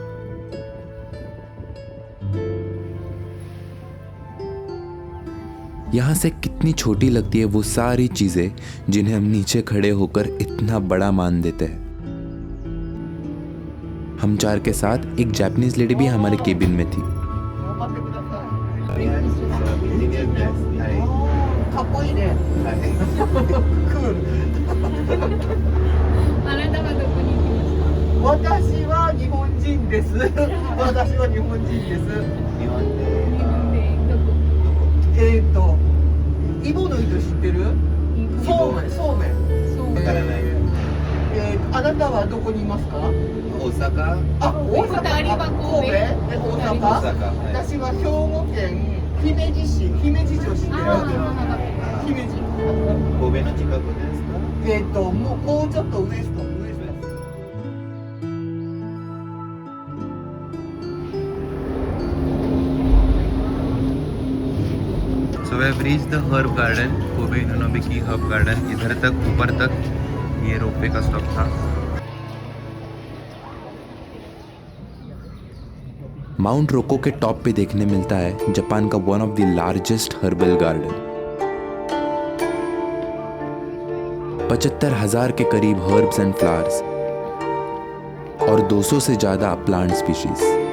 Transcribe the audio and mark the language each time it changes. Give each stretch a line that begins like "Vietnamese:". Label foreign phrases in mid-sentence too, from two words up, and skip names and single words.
Hindi: यहाँ से कितनी छोटी लगती है वो सारी चीजें जिन्हें हम नीचे खड़े होकर इतना बड़ा मान देते हैं। हम 4 के साथ एक
English: Japanese lady
Hindi: भी हमारे केबिन में थी।
Japanese: 頑張ってください。かっこいいね。クール。あなたはどこに行きました？私は日本人です。私は日本人です。日本でどこ？イボの糸知ってる？そうめん。そうあなたはどこにいますか？大阪、あ、大阪。二人は神戸。大阪。私は兵庫県姫路市、姫路城知ってる？姫路。神戸の近くですか？もうちょっとウエスト。
English: So we have reached the herb garden, कोबे इनोनोबिकी herb garden।
Hindi: इधर तक ऊपर तक ये रोपवे का स्टॉप था। माउंट रोको के टॉप पे देखने मिलता है जापान का
English: one of the largest herbal garden.
Hindi: 75,000 के करीब
English: herbs and flowers
Hindi: और 200 से ज्यादा
English: plant species.